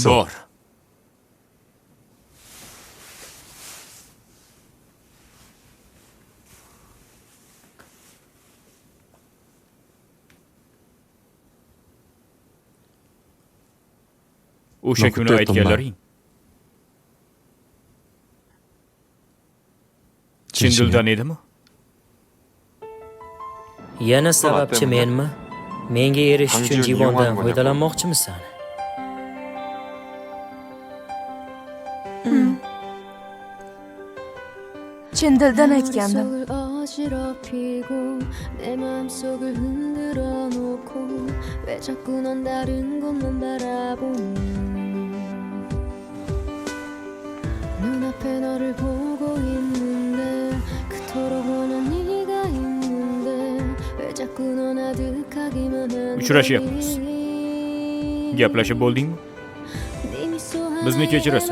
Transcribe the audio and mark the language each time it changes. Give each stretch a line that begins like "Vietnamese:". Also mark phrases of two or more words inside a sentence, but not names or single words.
Uzbek: Bor. O'sha No, kuni kutayapman. aytganlaring chin Chinchinya. dildan edimi? Yana sababchi
Korean: 때문에?
Uzbek: menmi? Menga erishish uchun 강지훈 Jivondan
Korean: 이용하는 거냐고.
Uzbek: foydalanmoqchimisan? chin dildan aytgandim.
Korean: 머릿속을 어지럽히고 내 마음속을 흔들어 놓고 왜 자꾸 넌 다른 곳만 바라보니 눈앞에 너를 보고 있는데 그토록 원한 네가 있는데 왜 자꾸 넌 아득하기만 한
Uzbek: Uchrashyapmiz. Gaplashib bo'ldingmi? bizni kechirasan,